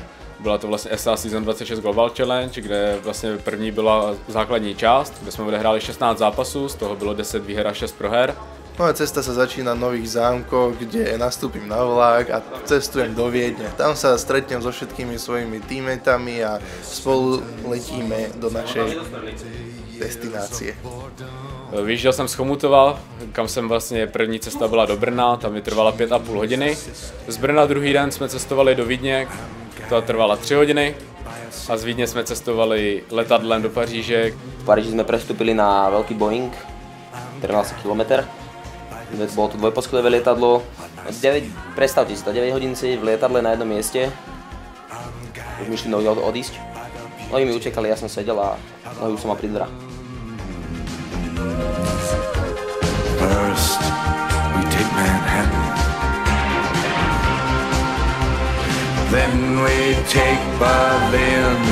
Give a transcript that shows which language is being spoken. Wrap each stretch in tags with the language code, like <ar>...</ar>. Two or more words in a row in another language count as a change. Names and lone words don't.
<cs>Byla to vlastně SA Season 26 Global Challenge, kde vlastně první byla základní část, kde jsme odehráli 16 zápasů, z toho bylo 10 výher a 6 proher.</cs> <sk>Moja cesta sa začína v Nových Zámkoch, kde nastúpim na vlak a cestujem do Viedne. Tam sa stretnem so všetkými svojimi teammateami a spolu letíme do našej destinácie.</sk> <cs>Vyjížděl jsem z Chomutova, kam jsem vlastně první cesta byla do Brna, tam mi trvala 5,5 hodiny. Z Brna druhý den jsme cestovali do Vídně, to trvala 3 hodiny. A z Vídně jsme cestovali letadlem do Paříže.</cs> <sk>V Paríži jsme prestúpili na veľký Boeing, 13 km. Bolo to dvojposchodové lietadlo. Predstavte si to, 9 hodín sedieť v lietadle na jednom mieste. Už mi šli nohy odísť. Nohy mi utekali, ja som sedel a nohy už som mal pri dverách.</sk> <en>First, we take Manhattan. Then we take Berlin.</en>